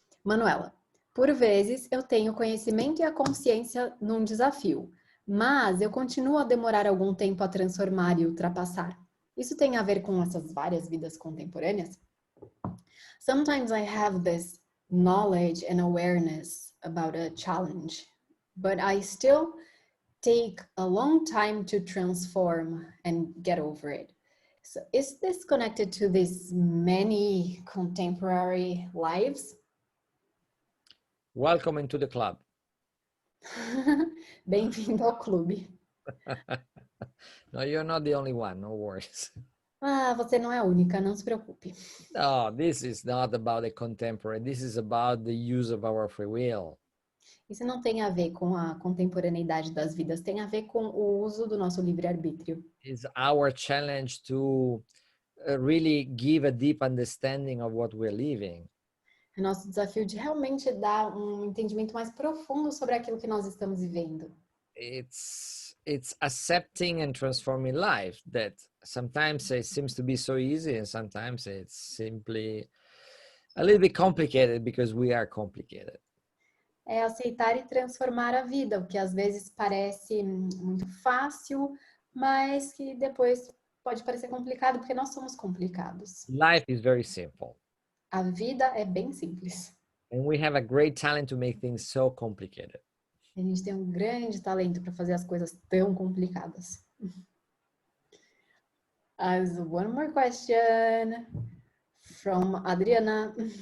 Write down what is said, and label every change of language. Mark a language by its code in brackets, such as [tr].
[pt] Manuela, por vezes eu tenho conhecimento e a consciência num desafio, mas eu continuo a demorar algum tempo a transformar e ultrapassar. Isso tem a ver com essas várias vidas contemporâneas? [en] Sometimes I have this knowledge and awareness about a challenge, but I still take a long time to transform and get over it. So is this connected to these many contemporary lives? Welcome into the club. [pt] Bem-vindo ao clube. [en] No, you're not the only one, no worries. [pt] Você não é a única, não se preocupe. [en] No, this is not about the contemporary. This is about the use of our free will. [pt] Isso não tem a ver com a contemporaneidade das vidas, tem a ver com o uso do nosso livre-arbítrio. [en] It's our challenge to really give a deep understanding of what we're living. [pt] É nosso desafio de realmente dar um entendimento mais profundo sobre aquilo que nós estamos vivendo. [en] It's accepting and transforming life that sometimes it seems to be so easy and sometimes it's simply a little bit complicated because we are complicated. [pt] É aceitar e transformar a vida, o que às vezes parece muito fácil, mas que depois pode parecer complicado porque nós somos complicados. [en] Life is very simple. [pt] A vida é bem simples. [en] And we have a great talent to make things so complicated. [pt] A gente tem um grande talento para fazer as coisas tão complicadas. [en] As one more question from Adriana.